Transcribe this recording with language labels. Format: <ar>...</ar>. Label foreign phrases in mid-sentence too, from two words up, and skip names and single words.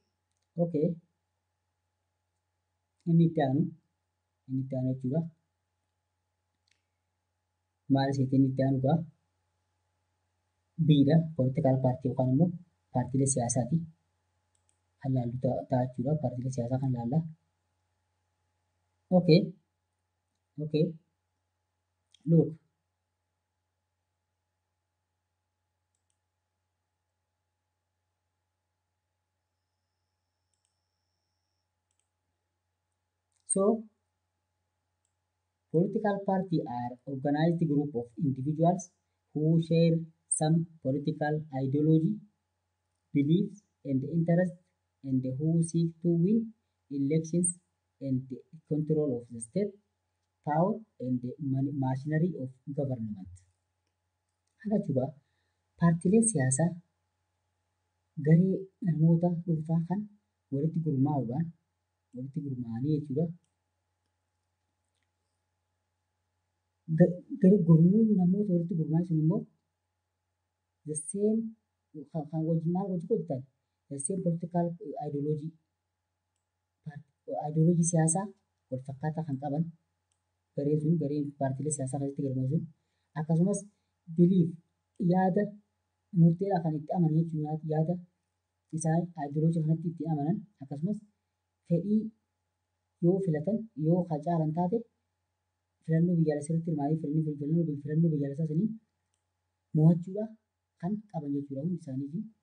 <om>Inni itti aanu jechuudha. Maal isheetti inni itti aanu gaa biidha</om> <en>political party</en> <om>yookaan immoo paartiilee siyaasaati. Kan laallu ta'a jechuudha. Paartiilee siyaasaa kan laalla.</om> <en>Okay. Look. So, political party are organized group of individuals who share some political ideology, beliefs, and interests and who seek to win elections and the control of the state power and the machinery of government.</en> <om>Kana jechuudha paartiileen siyaasaa garee namoota dhuunfaa kan walitti gurmaa'anii jechuudha. Gurmuun namoota walitti gurmaa'an sun immoo</om> <en>the same</en> <om>kan wajjin hojjetan</om> <en>the same political ideology</en> <om>siyaasaa wal fakkaataa kan qaban gareen paartiilee siyaasaa keessatti galmaa'u sun akkasumas belief yaada murteedhaa kan itti amanan jechuudha yaada isaan ideology kanatti itti amanan akkasumas fedhii yoo filatan yoo qacaaran taate filannoo biyyaalessaa irratti hirmaatanii filannoo biyyaalessaa sanii mo'achuudhaaf kan qaban jechuudha hundi isaaniifi.</om>